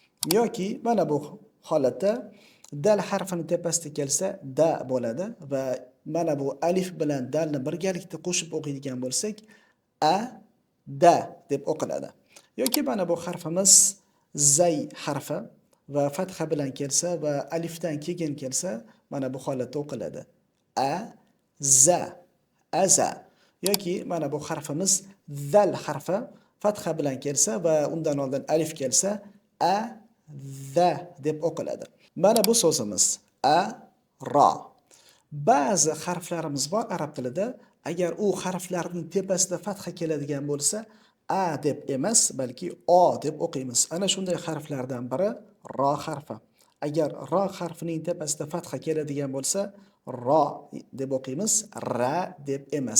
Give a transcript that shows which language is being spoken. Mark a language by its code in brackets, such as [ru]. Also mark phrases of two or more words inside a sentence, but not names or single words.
[uz] yoki mana bu holatda dal harfini tepasida kelsa da bo'ladi va mana bu alif bilan dalni birgalikda qo'shib o'qiydigan bo'lsak a da deb o'qiladi. Yoki mana bu harfimiz zay harfi va fatha bilan kelsa va alifdan keyin kelsa mana bu holatda o'qiladi. [ar] A za aza. [uz] Yoki mana bu harfimiz zal harfi fatha bilan kelsa va undan oldin alif kelsa a za deb o'qiladi. Mana bu so'zimiz a ra. Ba'zi harflarimiz bor arab tilida, agar u harflarning tepasida fatha keladigan bo'lsa, a deb emas, balki o deb o'qiymiz. Ana shunday harflardan biri ro harfi. Agar ro harfining tepasida fatha keladigan bo'lsa, ro deb o'qiymiz, ra deb emas.